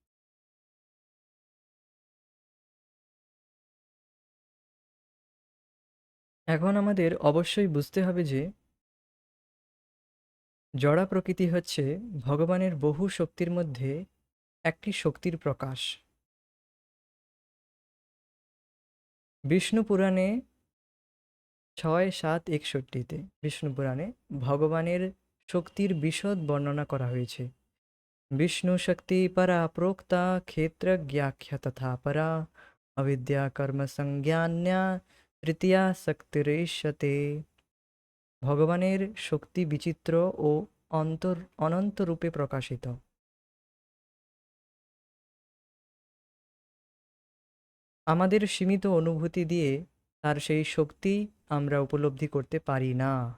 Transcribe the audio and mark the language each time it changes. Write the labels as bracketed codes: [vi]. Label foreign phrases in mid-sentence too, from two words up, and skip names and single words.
[bn] এখন আমাদের অবশ্যই বুঝতে হবে যে জড়া প্রকৃতি হচ্ছে ভগবানের বহু শক্তির মধ্যে একটি শক্তির প্রকাশ। বিষ্ণু পুরাণে ৬, ৭, ৬১-তে বিষ্ণু পুরাণে ভগবানের শক্তির বিশদ বর্ণনা করা হয়েছে। [sa] विष्णु शक्ति परा प्रोक्ता क्षेत्रज्ञाख्या तथा परा अविद्या कर्म संज्ञान्या তৃতীয়া শক্তিরিষ্যতে। [bn] ভগবানের শক্তি বিচিত্র ও অনন্ত রূপে প্রকাশিত। আমাদের সীমিত অনুভূতি দিয়ে তার সেই শক্তি আমরা উপলব্ধি করতে পারি না।